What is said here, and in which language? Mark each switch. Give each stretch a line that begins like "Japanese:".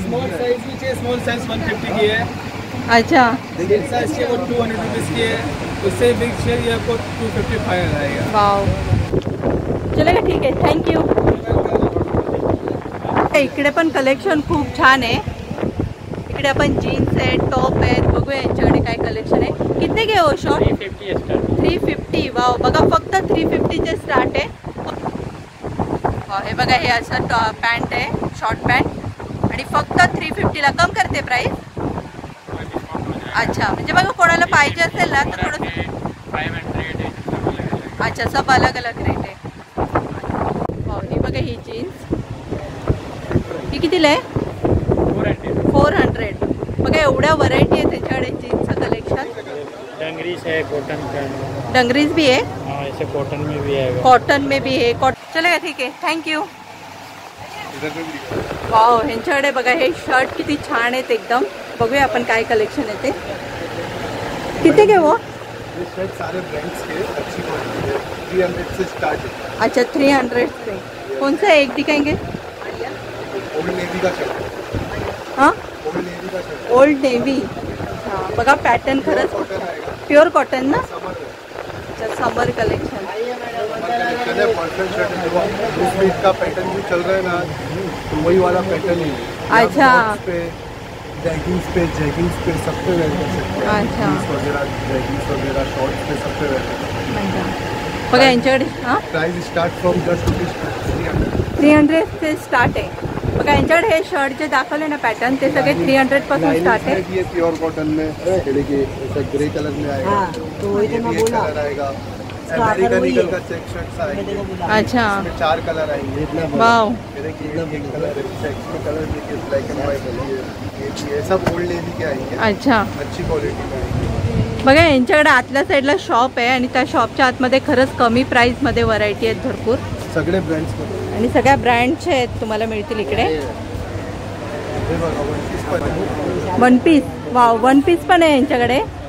Hindi: Small size भी चाहिए, small size 150 की है. अच्छा, बिग साइज चाहिए वो 200 रुपीस की है. उससे बिग चाहिए आपको 255 आएगा.
Marathi: वाव, चलेगा ठीक आहे, थँक्यू. इकडे पण कलेक्शन खूप छान आहे. इकडे आपण जीन्स आहेत, टॉप आहेत, बघूया यांच्याकडे काय कलेक्शन आहे. किती घे हो शॉर्ट? 350. वाव, बघा फक्त 350चे स्टार्ट आहे. हे बघा हे असं पॅन्ट आहे, शॉर्ट पॅन्ट. आणि फक्त 350ला कम करते प्राईस. अच्छा, म्हणजे बघा कोणाला पाहिजे असेल ना तर थोडं. अच्छा,
Hindi: सब अलग अलग
Marathi: रेट आहे. ही बघा ही जीन्स ही कितीला आहे? 400. बघा एवढ्या व्हरायटी आहे त्याच्याकडे जीन्सचं कलेक्शन.
Hindi: डंगरीज है, कॉटन का. डंगरीज भी है. हाँ, ऐसे कॉटन में भी है. कॉटन में भी है. चलेगा
Marathi: ठीक आहे,
Hindi: थँक्यू.
Marathi: वाव, ह्यांच्याकडे बघा हे शर्ट किती छान आहेत एकदम. बघूया आपण काय कलेक्शन आहे ते. किती घे वो?
Hindi: ये शर्ट सारे ब्रांड्स के अच्छी क्वालिटी है. 300 से स्टार्ट है. अच्छा, 300 से. कौन सा एक दिखाएंगे? ओल्ड नेवी का शर्ट. हाँ, ओल्ड नेवी का शर्ट.
Marathi: Old navy. हाँ, बघा पॅटर्न खरंच
Hindi: कॉटन आएगा. प्युअर कॉटन ना. समर है. अच्छा, समर कलेक्शन. कलेक्शन है, पर्सनल शर्ट है. देखो उसमें इसका पैटर्न जो चल रहा है ना तो वही वाला पैटर्न ही है. अच्छा. जैगिंग्स पे सब पे वेयर कर सकते हैं. अच्छा. जीन्स वगैरह, जैगिंग्स वगैरह, शॉर्ट्स पे सब पे वेयर कर सकते हैं.
Marathi: बघा यांच्याकडे हां
English: Price start from just 300.
Marathi: 300 say start आहे. बघा यांच्याकडे हे शर्ट जे दाखवले ना पॅटर्न ते सगळे 300 पासून स्टार्ट आहे.
Hindi: ये प्योर कॉटन में देखिए ऐसा ग्रे कलर में आएगा. तो ये कलर आएगा. अमेरिकन ईगल का चेक शर्ट्स आएंगे। अच्छा, इसमें 4 कलर आएंगे। वाओ, ये देखिए एक कलर है, चेक्स में कलर देखिए, ब्लैक एंड व्हाइट है, ये सब ओल्ड नेवी के आएंगे। अच्छा, अच्छी क्वालिटी का आएंगे।
Marathi: बघा यांच्याकडे आतल्या साईडला शॉप आहे आणि त्या शॉपच्या आतमध्ये खरंच कमी प्राईसमध्ये व्हरायटी आहेत भरपूर सगळे ब्रँड्स आणि सगळ्या ब्रँडचे आहेत तुम्हाला मिळतील इकडे। One piece, wow, one piece पण आहे यांच्याकडे।